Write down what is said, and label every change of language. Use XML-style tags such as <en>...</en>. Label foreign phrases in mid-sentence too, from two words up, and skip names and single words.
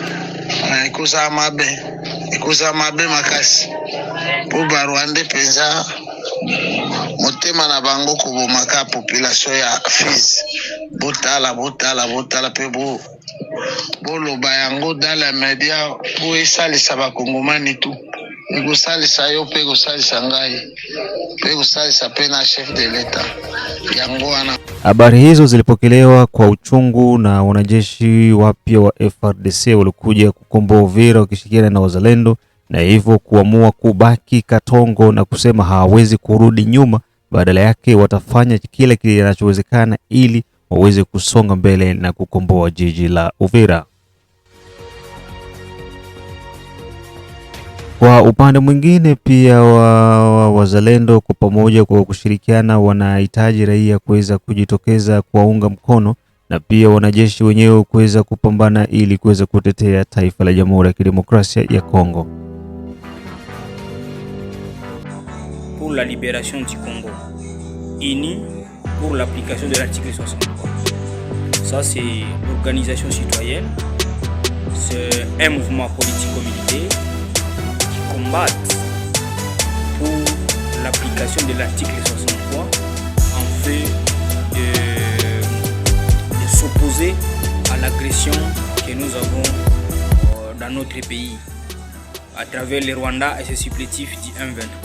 <ln>ekoza mabe makasi po barwande penza motema na bango kobomaka population ya Fizi. Botala pe boloba yango</ln> <fr>dans la media</fr> <ln>po esalisa bakongomani tu, ekosalisa yo pe ekosalisa ngai pe ekosalisa pe na</ln> <fr>chef de l'etat</fr> <ln>yango wana.</ln> <sw>Habari hizo zilipokelewa kwa uchungu na wanajeshi wapya wa FARDC walikuja kukomboa Uvira wakishirikiana na wazalendo, na hivyo kuamua kubaki Katongo na kusema hawawezi kurudi nyuma, badala yake watafanya kile kinachowezekana ili waweze kusonga mbele na kukomboa jiji la Uvira. Kwa upande mwingine pia wazalendo kwa pamoja kwa kushirikiana wanahitaji raia kuweza kujitokeza kuwaunga mkono na pia wanajeshi wenyewe kuweza kupambana ili kuweza kutetea taifa la Jamhuri ya Kidemokrasia ya Kongo.</sw> <fr>Pour la libération du Congo, unis pour l'application de l'article 63. Ça c'est l'organisation citoyenne, c'est un mouvement politico-militaire qui combat pour l'application de l'article 63 en fait de s'opposer à l'agression que nous avons dans notre pays à travers le Rwanda et ses supplétifs du M23.</fr>